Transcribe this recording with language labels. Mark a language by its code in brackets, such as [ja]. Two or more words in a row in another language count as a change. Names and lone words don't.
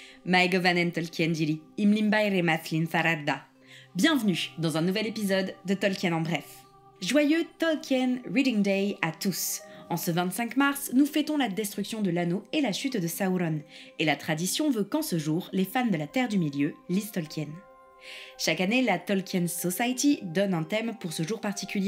[sjn] Maegovanen Tolkien diri, imlimbai rematlin thararda. [fr] Bienvenue dans un nouvel épisode de Tolkien en bref. Joyeux Tolkien Reading Day à tous. En ce 25 mars, nous fêtons la destruction de l'anneau et la chute de Sauron. Et la tradition veut qu'en ce jour, les fans de la Terre du Milieu lisent Tolkien. Chaque année, la Tolkien Society donne un thème pour ce jour particulier.